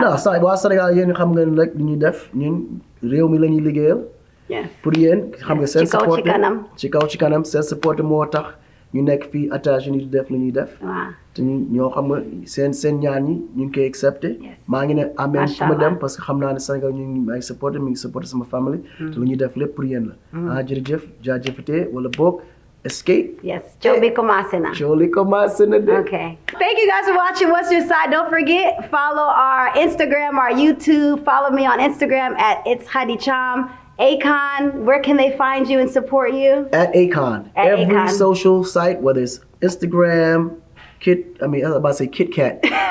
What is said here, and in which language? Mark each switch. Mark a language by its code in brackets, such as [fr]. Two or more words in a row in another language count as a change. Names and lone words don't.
[wo] non sa waa Sénégal yéen xam ngeen rek li ñuy def ñun réew mi la ñuy liggéeyal pour yéen xam nga seen support ci kaw ci kanam seen support moo tax ñu nekk fii États-Unis di def li ñuy def te ñoo xam nga seen ñaan ñi ñu ngi koy accepté maa ngi ne ameen fu ma dem [fr] parce que [wo] xam naa ne Sénégal ñu ngi may supporté mi ngi supporté sama famille te lu ñuy def lépp pour yéen la jërëjëf jaajëfate wala boog escape coow bi commencé na de [en] okay thank you guys for watching What's Your Side. Don't forget, follow our Instagram, our YouTube. Follow me on Instagram at It's Hadi Cham. AKON, where can they find you and support you? At AKON. Every social site, whether it's Instagram, I was about to say Kit Kat.